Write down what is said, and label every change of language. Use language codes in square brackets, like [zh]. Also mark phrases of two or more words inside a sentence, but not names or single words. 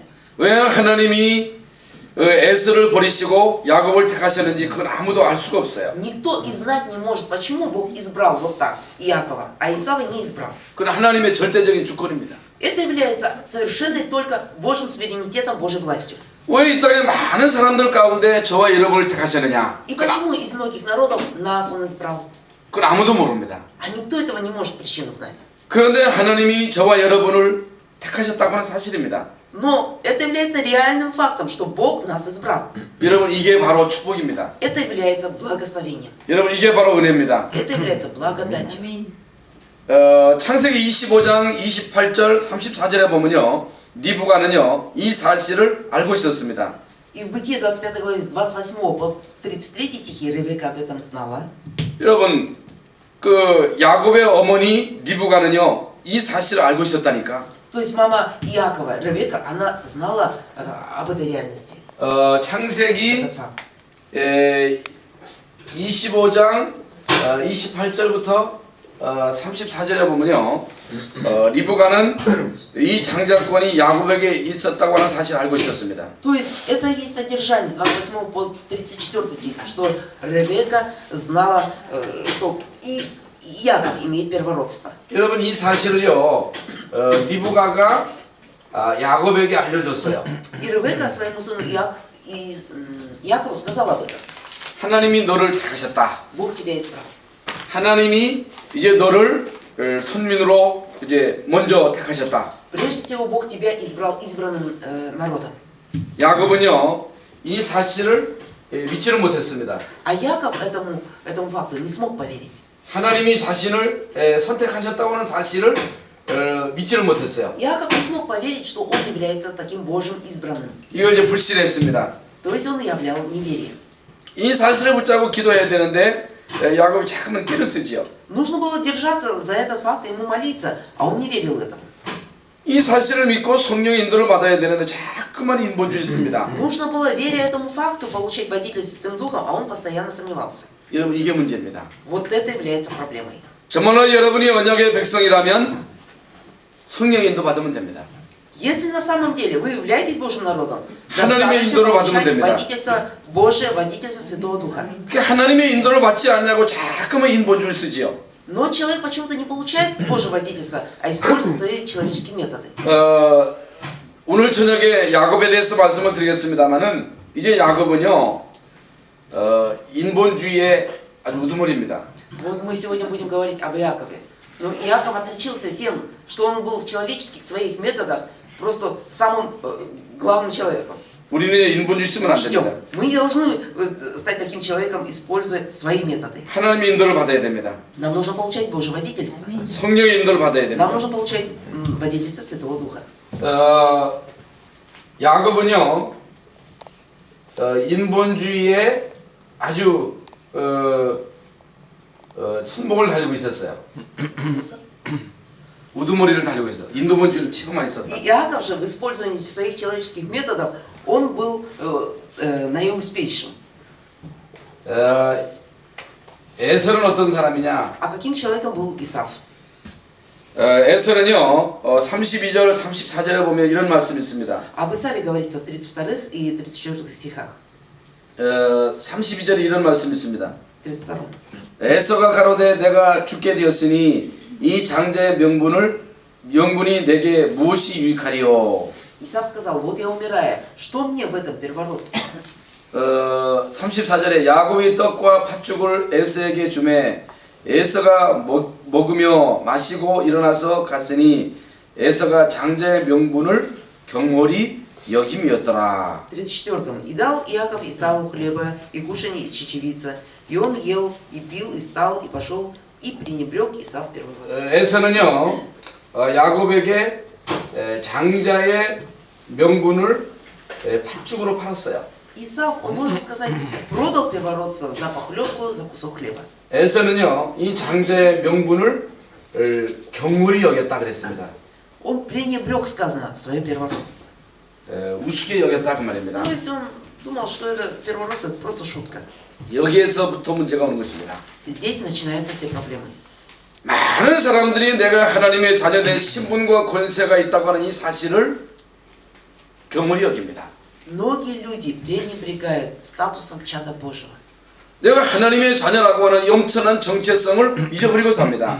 [ko] 왜 하나님이 에서를 버리시고 야곱을 택하셨는지 그건 아무도 알 수가 없어요. [ru] Никто и знать не может, почему Бог избрал вот так Иакова, а Исава не избрал. [ko] 그건 하나님의 절대적인 주권입니다. [ru] Это является совершенной только Божьим суверенитетом, Божьей властью. [ko] 왜 이 땅에 많은 사람들 가운데 저와 여러분을 택하셨느냐? [ru] И почему из многих народов нас Он избрал? [ko] 그건 아무도 모릅니다. [ru] А никто этого не может причину знать. [ko] 그런데 하나님이 저와 여러분을 택하셨다고 하는 사실입니다. [ru] Но это является реальным фактом, что Бог нас избрал. [ko] 여러분 이게 바로 축복입니다. [ru] Это является благословением. [ko] 여러분 이게 바로 은혜입니다. [ru] Это является благодатью. [ko] 창세기 25장 28절 34절에 보면요 니부가는요 이 사실을 알고 있었습니다. [ru] И в Бытие 25 главе с 28 по 33 стихи Ревека об этом знала. [ko] 여러분 그 야곱의 어머니 니부가는요 이 사실을 알고 있었다니까. [ru] То есть мама Иакова, Ревека, она знала об этой реальности. [ko] 창세기 [ru] Этот факт. [ko] 25장 28절부터 34절에 보면요, 리브가는 이 장자권이 야곱에게 있었다고 하는 사실을 알고 있었습니다. [ru] То есть это и есть содержание с 28 по 34 стих, что Ревекка знала, что и Яков имеет первородство. [ko] 여러분 이 사실을요, 리브가가 야곱에게 알려줬어요. [ru] И Ревекка своему сыну Якову сказала об этом. [ko] 하나님이 너를 택하셨다. [ru] Бог тебя избрал. [ko] 하나님이 이제 너를 선민으로 이제 먼저 택하셨다. [ru] Прежде всего Бог тебя избрал избранным народом. [ko] 야곱은요 이 사실을 믿지를 못했습니다. [ru] А Яков этому факту не смог поверить. [ko] 하나님이 자신을 선택하셨다고 하는 사실을 믿지를 못했어요. [ru] Яков не смог поверить, что он является таким Божьим избранным. [ko] 이걸 이제 불신했습니다. [ru] То есть он являл неверие. [ko] 이 사실을 붙잡고 기도해야 되는데 야곱이 자꾸만 끼를 쓰지요. [ru] Нужно было держаться за этот факт и ему молиться, а он не верил этому. [ko] 이 사실을 믿고 성령의 인도를 받아야 되는데 자꾸만 인본주의였습니다. [ru] Нужно было, веря этому факту, получить водительство Святым Духом, а он постоянно сомневался. [ko] 여러분 이게 문제입니다. [ru] Вот это является проблемой. [ko] 정말로 여러분이 언약의 백성이라면 성령의 인도 받으면 됩니다. [ru] Если на самом деле вы являетесь Божьим народом, [ko] 하나님의 [ru] достаточно [ko] 인도를 받으면 [ru] получать [ko] 됩니다. [ru] водительство Божие, водительство Святого Духа. [ko] 그 하나님의 인도를 받지 않냐고 자꾸만 인본주의를 쓰지요. [ru] Но человек почему-то не получает Божье водительство, а использует свои человеческие методы. [ko] 오늘 저녁에 야곱에 대해서 말씀을 드리겠습니다만은 이제 야곱은요 인본주의의 아주 우두머리입니다. [ru] Вот мы сегодня будем говорить об Иакове. Но Иаков отличился тем, что он был в человеческих своих методах просто самым главным человеком. [ko] 우리는 인본주의 쓰면 안 됩니다. [ru] Мы не должны стать таким человеком, используя свои методы. [ko] 하나님의 인도를 받아야 됩니다. [ru] Нам нужно получать Божье водительство. [ko] 성령의 인도를 받아야 [ru] Нам [ko] 됩니다. [ru] нужно получать водительство Святого Духа. [ko] 야곱은요 인본주의에 아주 손목을 달리고 있었어요. 우두머리를 달리고 있어요. 인도본주의를 최고 많이 썼다. [ru] И Иаков же в использовании своих человеческих методов, он был наиуспешным. [ko] 에서는 어떤 사람이냐? [ru] А каким человеком был Исав? [ko] 에서는요 32절 34절에 보면 이런 말씀이 있습니다. [ru] Об Исаве говорится в 32 и 34 стихах. [ko] 32절에 이런 말씀이 있습니다. [ru] 32. [ko] 에서가 가로되 내가 죽게 되었으니 이 장자의 명분이 내게 무엇이 유익하리요? [ru] Исав сказал: вот я умираю, что мне в этом первородстве? [ko] 34절에 야곱이 떡과 팥죽을 에서에게 주매 에서가 먹으며 마시고 일어나서 갔으니 에서가 장자의 명분을 경홀히 여김이었더라. [ru] 34. И дал Иаков Исаву хлеба и кушанье из чечевицы, и он ел, и пил, и встал, и пошел, и пренебрег Исав первородство. [ko] 에서는요 야곱에게 장자의 명분을 팥죽으로 팔았어요. [ru] Исав, он, можно сказать, продал первородство за похлебку, за кусок хлеба. [ko] 에서는요 이 장자의 명분을 경물이 여겼다 그랬습니다. [ru] Он пренебрег, сказано, свое первородство. [ko] 우습게 여겼다 그 말입니다. [ru] То есть он думал, что это первородство, это просто шутка. [ko] 여기에서부터 문제가 오는 것입니다. [ru] Здесь начинаются все проблемы. [ko] 많은 사람들이 내가 하나님의 자녀된 신분과 권세가 있다고 하는 이 사실을 경물이 여깁니다. [ru] Многие люди пренебрегают статусом чада Божьего. [ko] 내가 하나님의 자녀라고 하는 영천한 정체성을 잊어버리고 삽니다.